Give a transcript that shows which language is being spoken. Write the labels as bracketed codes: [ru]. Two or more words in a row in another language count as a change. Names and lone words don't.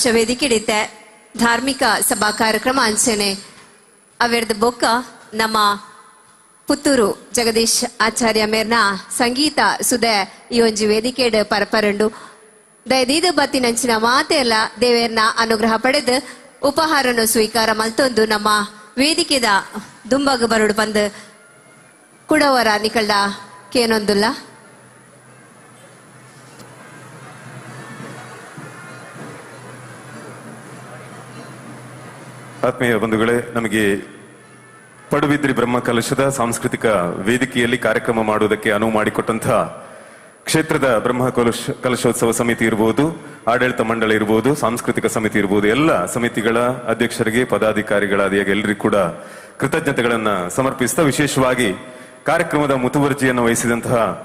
[tcy] ವೇದಿಕೆ ಹಿಡಿತೆ ಧಾರ್ಮಿಕ ಸಭಾ ಕಾರ್ಯಕ್ರಮ ಅಂಚನೆ ಅವೆರ್ದ ಬೊಕ್ಕ ನಮ್ಮ ಪುತ್ತೂರು ಜಗದೀಶ್ ಆಚಾರ್ಯ ಮೇರ್ನ ಸಂಗೀತ ಸುದೆ ಈ ಒಂಜಿ ವೇದಿಕೆ ಪರಪರಂಡು ದಯದೀದ ಬತ್ತಿನಂಚಿನ ಮಾತೆಲ್ಲ ದೇವೇರ್ನ ಅನುಗ್ರಹ ಪಡೆದು ಉಪಹಾರನು ಸ್ವೀಕಾರ ಮಲ್ತೊಂದು ನಮ್ಮ ವೇದಿಕೆದ ದುಂಬಗ ಬರಡು ಬಂದು ಕುಡವರ ನಿಕಲ್ಡ ಕೇನೊಂದುಲ್ಲ. [kn] ಆತ್ಮೀಯ ಬಂಧುಗಳೇ, ನಮಗೆ ಪಡುಬಿದ್ರಿ ಬ್ರಹ್ಮ ಕಲಶದ ಸಾಂಸ್ಕೃತಿಕ ವೇದಿಕೆಯಲ್ಲಿ ಕಾರ್ಯಕ್ರಮ ಮಾಡುವುದಕ್ಕೆ ಅನುವು ಮಾಡಿಕೊಟ್ಟಂತಹ ಕ್ಷೇತ್ರದ ಬ್ರಹ್ಮ ಕಲಶೋತ್ಸವ ಸಮಿತಿ ಇರಬಹುದು, ಆಡಳಿತ ಮಂಡಳಿ ಇರಬಹುದು, ಸಾಂಸ್ಕೃತಿಕ ಸಮಿತಿ ಇರಬಹುದು, ಎಲ್ಲ ಸಮಿತಿಗಳ ಅಧ್ಯಕ್ಷರಿಗೆ, ಪದಾಧಿಕಾರಿಗಳಾದಿಯಾಗಿ ಎಲ್ಲರಿಗೂ ಕೂಡ ಕೃತಜ್ಞತೆಗಳನ್ನ ಸಮರ್ಪಿಸ್ತಾ, ವಿಶೇಷವಾಗಿ ಕಾರ್ಯಕ್ರಮದ ಮುತುವರ್ಜಿಯನ್ನು ವಹಿಸಿದಂತಹ